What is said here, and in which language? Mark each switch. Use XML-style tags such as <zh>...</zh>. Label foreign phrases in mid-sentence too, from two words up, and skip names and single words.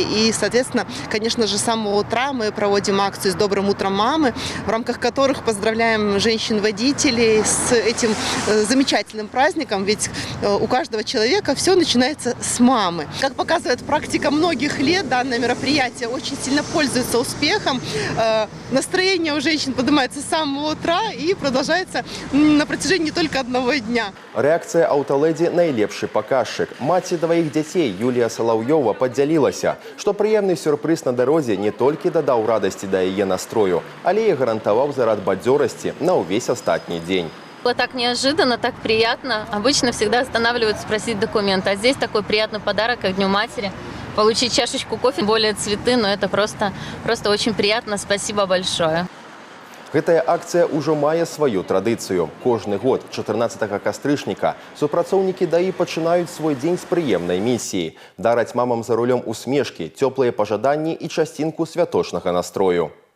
<ru>И, соответственно, конечно же, с самого утра мы проводим акцию «С добрым утром, мамы», в рамках которых поздравляем женщин-водителей с этим замечательным праздником. Ведь у каждого человека все начинается с мамы. Как показывает практика многих лет, данное мероприятие очень сильно пользуется успехом. Настроение у женщин поднимается с самого утра и продолжается на протяжении не только одного дня.</ru> <be>Реакция аўталэдзі найлепшы паказчык. Маці дваіх дзяцей Юлія Салаўёва падзялілася, што прыемны сюрпрыз на дарозе не толькі дадаў радасці да яе настрою, але і гарантаваў зарад бадзёрасці на ўвесь астатні дзень.</be> <ru>Было так неожиданно, так приятно. Обычно всегда останавливаются спросить документы, а здесь такой приятный подарок к Дню матери. Получить чашечку кофе, более цветы, но это просто очень приятно. Спасибо большое.</ru> <be>Гэтая акцыя ўжо мае сваю традыцыю. Кожны год 14 кастрычніка супрацоўнікі ДАІ пачынаюць свой дзень з прыемнай місіі – дараць мамам за рулём усмешкі, цёплыя пажаданні і часцінку святочнага настрою.</be>